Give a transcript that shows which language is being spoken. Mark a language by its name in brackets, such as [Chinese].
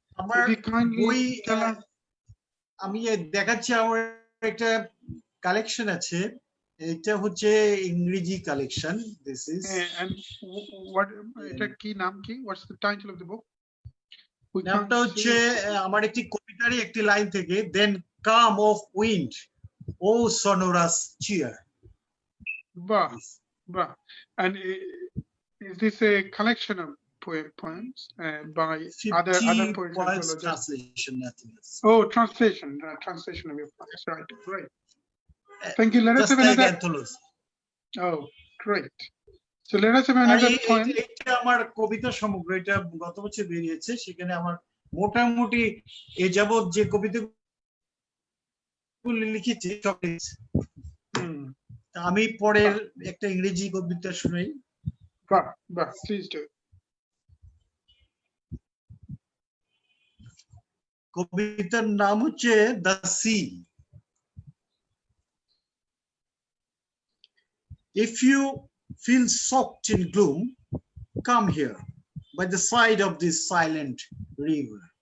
[Bangla] আমার বই আমি দেখাচ্ছি, আমার একটা কালেকশন আছে, এটা হচ্ছে ইংরেজি collection. [English] this is and what, [Bangla] এটা কি নাম কি, [English] What's the title of the book? [Bangla] নামটা হচ্ছে আমার একটি কবিতারই একটি লাইন থেকে, [English] Then come of wind ও sonorous cheer. [Bangla] বাহ বাহ। [English] And is this a collection of poems by other poets as well? Translation, nothing else. Oh, translation of your poems, right? Great. Thank you. Let us have another anthology. Oh, great. So let us have another poem. [Bangla] এটা আমার কবিতা সমগ্র, এটা গত বছর বেরিয়েছে। সেখানে আমার মোটামুটি এ যাবত যে কবিতাগুলো লিখেছি সব আমি পরের একটা ইংরেজি কবিতা শুনাই। [English] বাহ, please do. [Bangla] কবিতার নাম হচ্ছে the sea. [English] If you feel soaked in gloom, come here by the side of this silent river.